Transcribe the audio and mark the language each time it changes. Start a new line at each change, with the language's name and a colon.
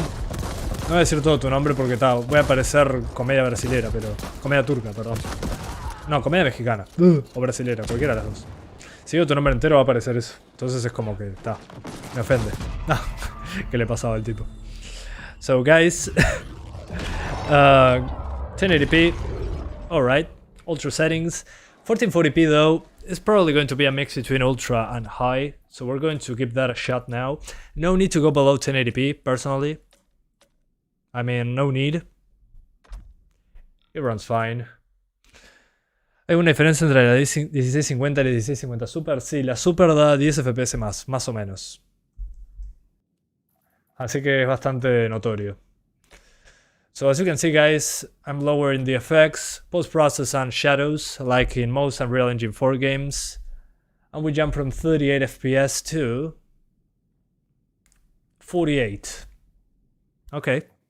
Spanish: No voy a decir todo tu nombre porque tal. Voy a parecer comedia brasilera, pero... Comedia turca, perdón. No, comedia mexicana. O brasilera, cualquiera de las dos. Si digo tu nombre entero va a aparecer eso. Entonces es como que... Está. Me ofende. ¿Qué le pasaba al tipo?
English: So guys, 1080p, alright, ultra settings. 1440p though is probably going to be a mix between ultra and high, so we're going to give that a shot now. No need to go below 1080p, personally. I mean, no need. It runs fine.
Spanish: ¿Hay una diferencia entre la 1650 y la 1650 Super? Sí, la Super da 10 FPS más o menos. Así que es bastante notorio.
English: So as you can see guys, I'm lowering the effects, post-process and shadows, like in most Unreal Engine 4 games. And we jump from 38 FPS to 48. Okay.